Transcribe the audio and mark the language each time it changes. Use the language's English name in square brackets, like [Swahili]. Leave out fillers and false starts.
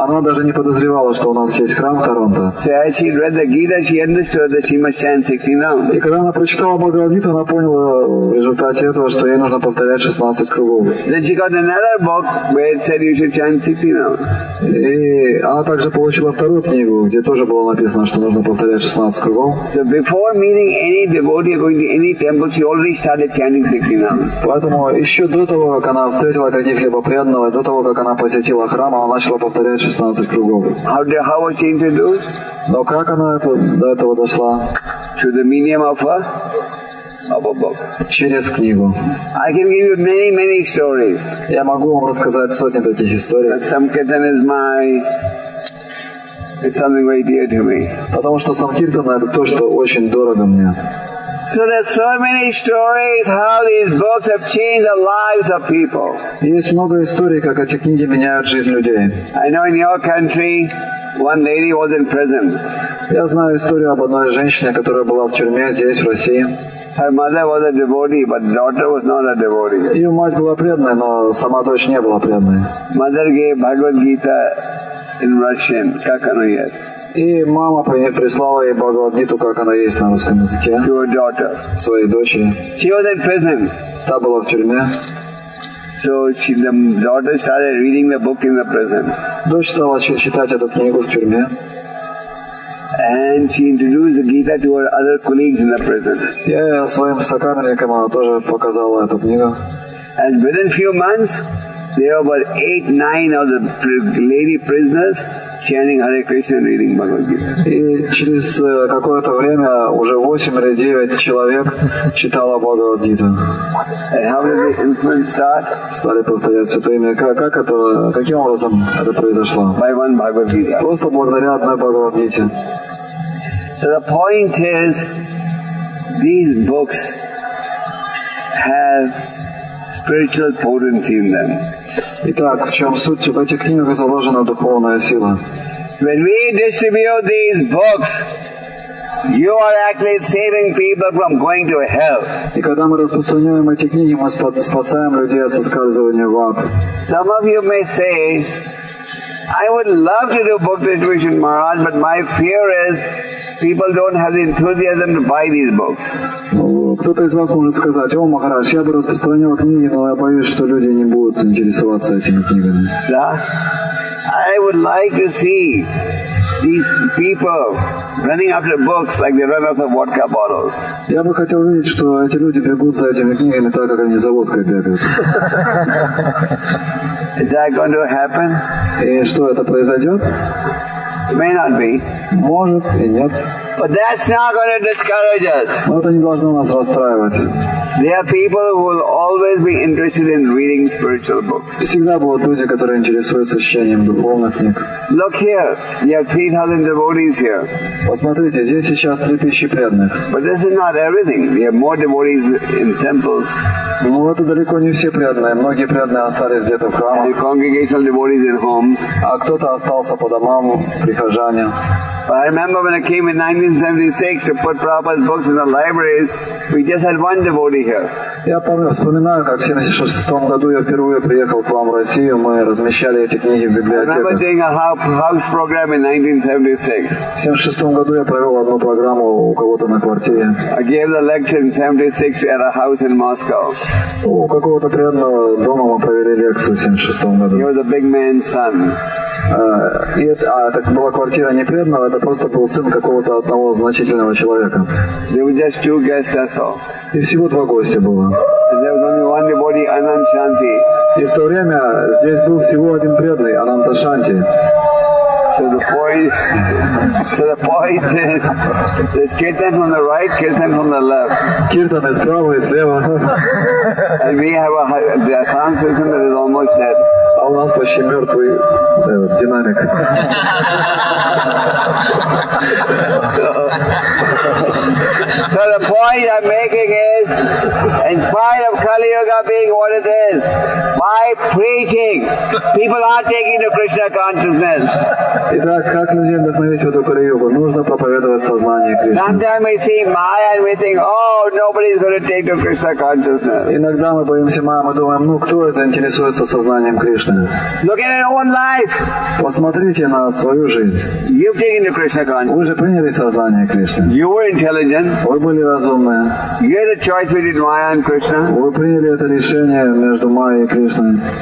[Russian] Она даже не подозревала, что у нас есть храм в Торонто. [English] So as she read the Gita, she understood that she must chant 16 rounds. [Russian] И когда она прочитала Бхагавад-гиту, она поняла в результате этого, что ей нужно повторять 16 кругов. [English] Then she got another book where it said you should chant 16 rounds. [Russian] И она также получила вторую книгу, где тоже было написано, что нужно повторять 16 кругов. [English] So before meeting any devotee or going to any temple, she already started chanting 16 rounds. [Russian] Поэтому еще до того, как она встретила каких-либо преданного, до того, как она посетила храм, она начала повторять 16 кругов. [English] How was she introduced? [Russian] Но как она до этого дошла? [English] Through the medium of a book. [Russian] Через книгу. [English] I can give you many stories. [Russian] Я могу вам рассказать сотни таких историй. [English] Sankirtan it's something very dear to me. [Russian] Потому что Санкиртана — это то, что очень дорого мне. [English] So there's so many stories how these books have changed the lives of people. [Russian] Есть много историй, как эти книги меняют жизнь людей. [English] I know in your country, one lady was in prison. [Russian] Я знаю историю об одной женщине, которая была в тюрьме здесь, в России. [English] Her mother was a devotee, but daughter was not a devotee. [Russian] Ее мать была преданной, но сама дочь не была преданной. [English] Mother gave Bhagavad Gita in Russian, [Russian] как оно есть. И мама прислала ей Бхагавад-гиту, как она есть на русском языке, [English] to her daughter. [Russian] своей дочери. [English] She was in prison. [Russian] Та была в тюрьме. [English] So the daughter started reading the book in the prison. [Russian] Дочь стала читать эту книгу в тюрьме. [English] And she introduced the Gita to her other colleagues in the prison. [Russian] Я своим сокамерникам она тоже показала эту книгу. [English] And within few months, there were about 8-9 of the lady prisoners chanting Hare Krishna and reading Bhagavad Gita. [Russian] И через какое-то время уже 8 или 9 человек читала Бхагавад-гиту. [English] And how did the influence start? [Russian] Стали повторять святое имя. Каким образом это произошло? [English] By one Bhagavad Gita. [Russian] Просто благодаря одной Бхагавад-гите. [English] So the point is, these books have spiritual potency in them. [Russian] Итак, в чем суть? В этих книгах заложена духовная сила. [English] When we distribute these books, you are actually saving people from going to hell. [Russian] И когда мы распространяем эти книги, мы спасаем людей от соскальзывания в ад. [English] Some of you may say, I would love to do book distribution, Maharaj, but my fear is people don't have the enthusiasm to buy these books. [Russian] Кто-то из вас может сказать: о, Махарадж, я бы распространял книги, но я боюсь, что люди не будут интересоваться этими книгами. [English] Yeah? I would like to see these people running after books like they run after vodka bottles. [Russian] Я бы хотел видеть, что эти люди бегут за этими книгами так, как они за водкой бегают. [English] Is that going to happen? [Russian] И что, это произойдет? [English] It may not be. [Russian] Может и нет. [English] But that's not going to discourage us. [Russian] Но это не должно нас расстраивать. [English] There are people who will always be interested in reading spiritual books. [Russian] Всегда будут люди, которые интересуются чтением духовных книг. [English] Look here, you have 3,000 devotees here. [Russian] Посмотрите, здесь сейчас 3000 преданных. [English] But this is not everything. We have more devotees in temples. [Russian] Но это далеко не все преданные. Многие преданные остались где-то в [English] And [Russian] храмах, [English] congregational devotees in homes. [Russian] а кто-то остался по домам, прихожане. [English] But I remember when I came in 1976 to put Prabhupada's books in the libraries, we just had one devotee here. [Russian] Я вспоминаю, как в 1976 году я впервые приехал к вам в Россию, мы размещали эти книги в [English] I remember [Russian] библиотеках. [English] doing a house program in 1976. [Russian] В 1976 году я провел одну программу у кого-то на квартире. [English] I gave the lecture in 1976 at a house in Moscow. [Russian] У какого-то преданного дома мы провели лекцию в 1976 году. [English] He was a big man's son. [Russian] Это была квартира не преданного, это просто был сын какого-то одного значительного человека. [English] There were just 2 guests, that's all. [Russian] И всего 2 гостя было. [English] And there was only one devotee, Anand Shanti. [Russian] И в то время здесь был всего один преданный, Ананта Шанти. [English] So the point is, there's kirtan from the right, kirtan from the left. [Russian] Киртан и справа, и слева. [English] And we have the sound system that is almost dead. [Russian] А у нас почти мертвый динамик. [English] So the point I'm making is, in spite of Kali Yuga being what it is, by preaching, people are taking to Krishna consciousness. [Russian] Итак, как людей вдохновить в эту Кали-югу? Нужно проповедовать сознание Кришны. [English] Sometimes we see Maya and we think, oh, nobody's going to take to Krishna consciousness. [Russian] Иногда мы боимся Майи, мы думаем, кто заинтересуется сознанием Кришны? [English] Look at your own life. [Russian] Посмотрите на свою жизнь. [English] You've taken to Krishna consciousness. [Russian] Вы же приняли сознание Кришны. [English] You were intelligent. [Russian] Вы были разумные. [English] You had a choice between Maya and Krishna. [Russian] Вы приняли это решение между Майей и Кришной.